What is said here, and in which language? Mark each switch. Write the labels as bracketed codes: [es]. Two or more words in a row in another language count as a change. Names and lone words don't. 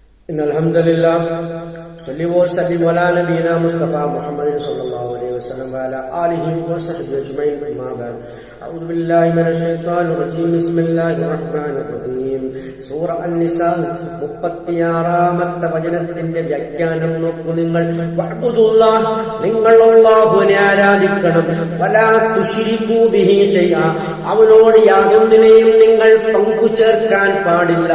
[ar] إن الحمد لله صلى وسلم على نبينا مصطفى محمد صلى الله عليه وسلم وعلى آله وصحبه أجمعين أما بعد أعوذ بالله من الشيطان الرجيم بسم الله الرحمن الرحيم [ml] സൂറ അൻ-നിസാ 36-ാമത്തെ വചനത്തിന്റെ വ്യാഖ്യാനം നോക്കൂ. നിങ്ങൾ [ar] واعبدوا الله, [ml] നിങ്ങൾ അല്ലാഹുവിനെ ആരാധിക്കണം. [ar] ولا تشركوا به شيئا, [ml] അവനോട് യാതൊന്നിനെയും നിങ്ങൾ പങ്കുചേർക്കാൻ പാടില്ല.